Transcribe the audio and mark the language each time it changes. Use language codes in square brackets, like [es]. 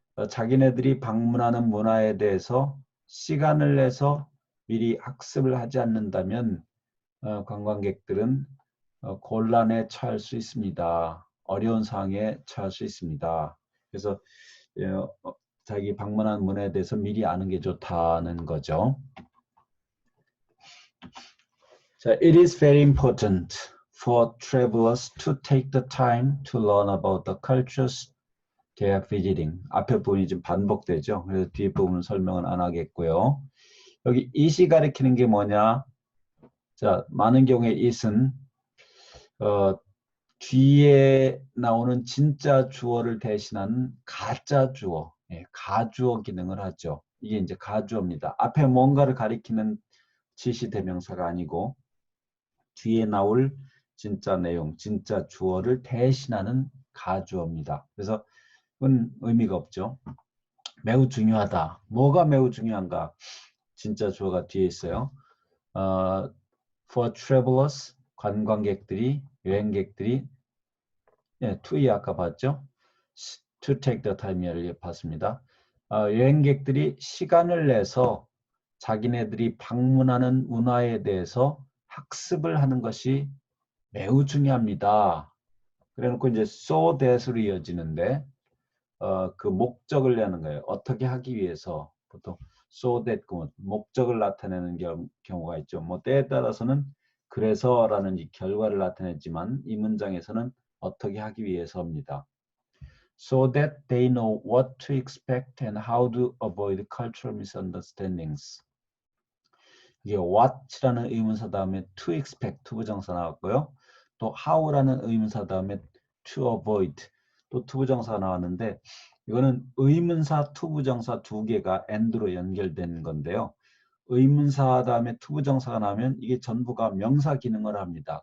[ko] 자기네들이 방문하는 문화에 대해서 시간을 내서 미리 학습을 하지 않는다면 관광객들은 곤란에 처할 수 있습니다. 어려운 상황에 처할 수 있습니다. 그래서 자기 방문한 문화에 대해서 미리 아는 게 좋다는 거죠. [en] 자, it is very important for travelers to take the time to learn about the cultures they are visiting. [ko] 앞에 부분이 좀 반복되죠. 그래서 뒤에 부분은 설명은 안 하겠고요. 여기 it이 가리키는 게 뭐냐? 자, 많은 경우에 it은 뒤에 나오는 진짜 주어를 대신하는 가짜 주어, 가주어 기능을 하죠. 이게 이제 가주어입니다. 앞에 뭔가를 가리키는 지시 대명사가 아니고 뒤에 나올 진짜 내용, 진짜 주어를 대신하는 가주어입니다. 그래서 그건 의미가 없죠. 매우 중요하다. 뭐가 매우 중요한가? 진짜 주어가 뒤에 있어요. [en] For travelers, [ko] 관광객들이, 여행객들이 to이 아까 봤죠? [en] To take the time을 [ko] 봤습니다. 여행객들이 시간을 내서 자기네들이 방문하는 문화에 대해서 학습을 하는 것이 매우 중요합니다. 그래놓고 이제 so that으로 이어지는데 그 목적을 내는 거예요. 어떻게 하기 위해서 보통 so that 목적을 나타내는 경우가 있죠. 뭐 때에 따라서는 그래서라는 이 결과를 나타냈지만 이 문장에서는 어떻게 하기 위해서입니다. [en] So that they know what to expect and how to avoid cultural misunderstandings. [ko] 이게 what라는 의문사 다음에 to expect 투부정사 나왔고요. 또 how라는 의문사 다음에 to avoid 또 투부정사 나왔는데 이거는 의문사 투부정사 두 개가 and로 연결된 건데요. 의문사 다음에 투부정사가 나오면 이게 전부가 명사 기능을 합니다.